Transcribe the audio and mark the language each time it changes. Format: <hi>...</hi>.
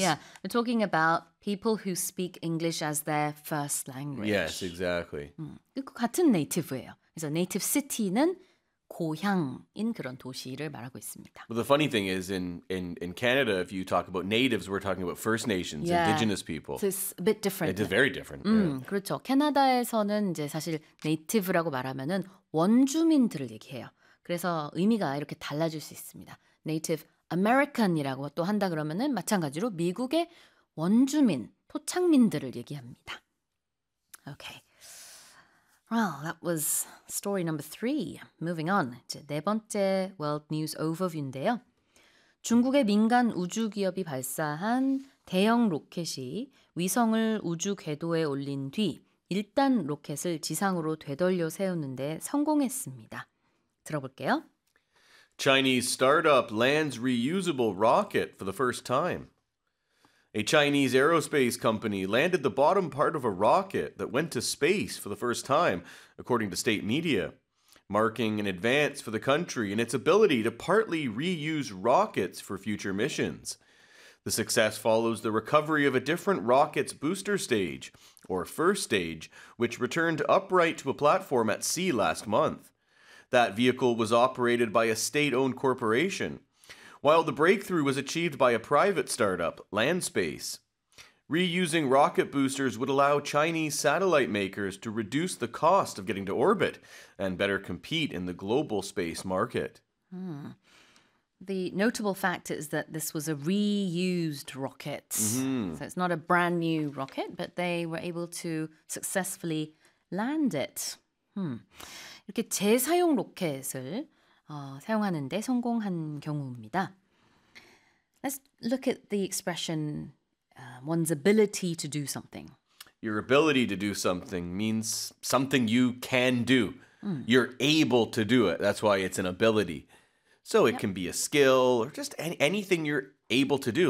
<en>Yeah, we're talking about people who speak English as their first language. Yes, exactly.</en> <ko>같은 native예요. 그래서 native city는 고향인 그런 도시를 말하고 있습니다.</ko> <en>Well, the funny thing is, in Canada, if you talk about natives, we're talking about First Nations, yeah. Indigenous people. So it's a bit different. It is very different.</en> <ko>그렇죠. 캐나다에서는 이제 사실 native라고 말하면은 원주민들을 얘기해요. 그래서 의미가 이렇게 달라질 수 있습니다. Native American이라고 또 한다 그러면은 마찬가지로 미국의 원주민, 토착민들을 얘기합니다. Okay.</ko> <en>Well, that was story number 3. Moving on.</en> <ko>이제 네 번째 World News Overview인데요. 중국의 민간 우주 기업이 발사한 대형 로켓이 위성을 우주 궤도에 올린 뒤 일단 로켓을 지상으로 되돌려 세우는데 성공했습니다. 들어볼게요.</ko> <en>Chinese startup lands reusable rocket for the first time. A Chinese aerospace company landed the bottom part of a rocket that went to space for the first time, according to state media, marking an advance for the country in its ability to partly reuse rockets for future missions. The success follows the recovery of a different rocket's booster stage, or first stage, which returned upright to a platform at sea last month. That vehicle was operated by a state-owned corporation, while the breakthrough was achieved by a private startup, Landspace. Reusing rocket boosters would allow Chinese satellite makers to reduce the cost of getting to orbit and better compete in the global space market. Hmm. The notable fact is that this was a reused rocket. Mm-hmm. So it's not a brand new rocket, but they were able to successfully land it. Hmm.</en> <ko>이렇게 재사용 로켓을 사용하는데 성공한 경우입니다.</ko> <en>Let's look at the expression one's ability to do something. Your ability to do something means something you can do. Mm. You're able to do it. That's why it's an ability. So it can be a skill or just anything you're able to do.</en>